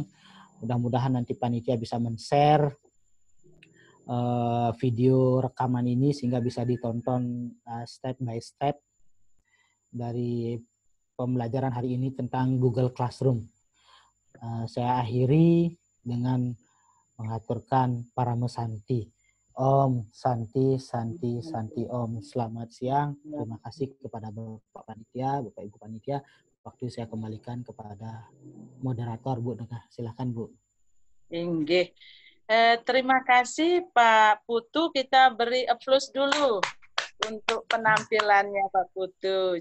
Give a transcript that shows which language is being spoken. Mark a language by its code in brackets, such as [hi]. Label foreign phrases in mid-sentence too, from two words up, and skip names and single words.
[id] Mudah-mudahan nanti panitia bisa men-share video rekaman ini sehingga bisa ditonton [en] step by step [id] dari pembelajaran hari ini tentang Google Classroom. Saya akhiri dengan mengaturkan Parama Santi. [ban] Om Santi, Santi, Santi Om. [id] Selamat siang. Terima kasih kepada Bapak Panitia, Bapak Ibu Panitia. Waktu saya kembalikan kepada moderator, Bu. Silakan, Bu. Inggih. Terima kasih Pak Putu. Kita beri applause dulu untuk penampilannya Pak Putu.